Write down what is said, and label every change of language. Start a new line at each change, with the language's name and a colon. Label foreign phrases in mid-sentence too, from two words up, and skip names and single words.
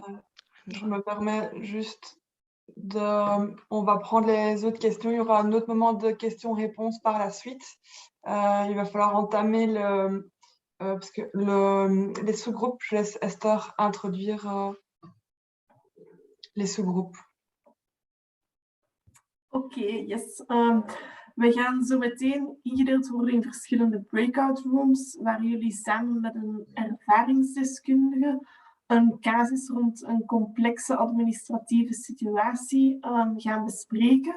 French: Je me permets juste on va prendre les autres questions. Il y aura un autre moment de questions-réponses par la suite. Il va falloir entamer parce que les sous-groupes, je laisse Esther introduire les sous-groupes.
Dutch: Oké, yes. We gaan zo meteen ingedeeld worden in verschillende
English: breakout rooms,
Dutch: waar jullie samen met een ervaringsdeskundige een casus rond een complexe administratieve situatie gaan bespreken.